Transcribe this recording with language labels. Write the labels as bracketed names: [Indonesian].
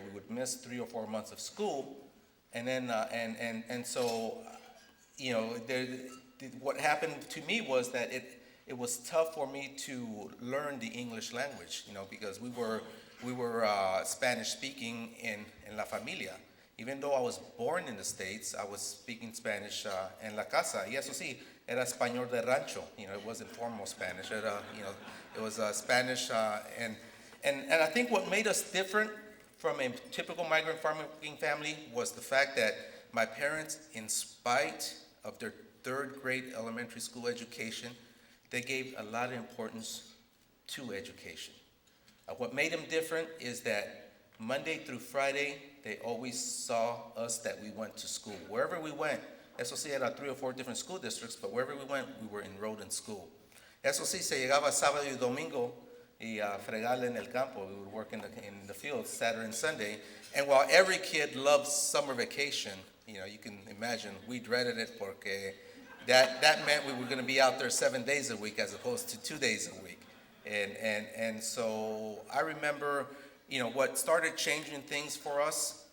[English] We would miss 3 or 4 months of school, and then so, you know, what happened to me was that it was tough for me to learn the English language, you know, because we were Spanish speaking in [Spanish] La Familia. [English] Even though I was born in the States, I was speaking Spanish [Spanish] en la casa. Y eso sí, era español de rancho. [English] You know, it wasn't formal Spanish. It was Spanish. And I think what made us different from a typical migrant farming family was the fact that my parents, in spite of their 3rd grade elementary school education, they gave a lot of importance to education. What made them different is that Monday through Friday, they always saw us that we went to school. Wherever we went, [Spanish] eso sí, [English] era 3 or 4 different school districts, but wherever we went, we were enrolled in school. [Spanish] Eso sí, se llegaba sábado y domingo y fregarle en el campo. [English] We would work in the field Saturday and Sunday. And while every kid loves summer vacation, you know, you can imagine we dreaded it [Spanish] porque [English] that meant we were going to be out there 7 days a week as opposed to 2 days a week. And so I remember, what started changing things for us.